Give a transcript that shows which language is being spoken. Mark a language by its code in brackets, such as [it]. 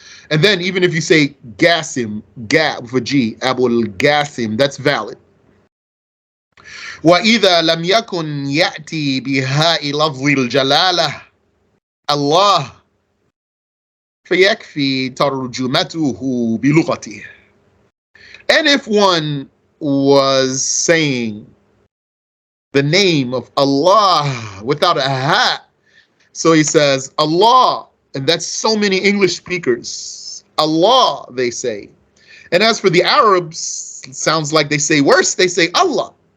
[en] And then even if you say Gasim, ga with a G, Abu al-Gasim, that's valid. [ar] وَإِذَا لَمْ يَكُنْ يَأْتِي بِهَاءِ لَفْظِ الْجَلَالَةِ Allah فَيَكْفِي تَرْجُمَتُهُ بِلُغَتِهِ. [en] And if one was saying the name of Allah without a ha, So he says, Allah, and that's so many English speakers. Allah, they say. And as for the Arabs, it sounds like they say worse. They say Allah.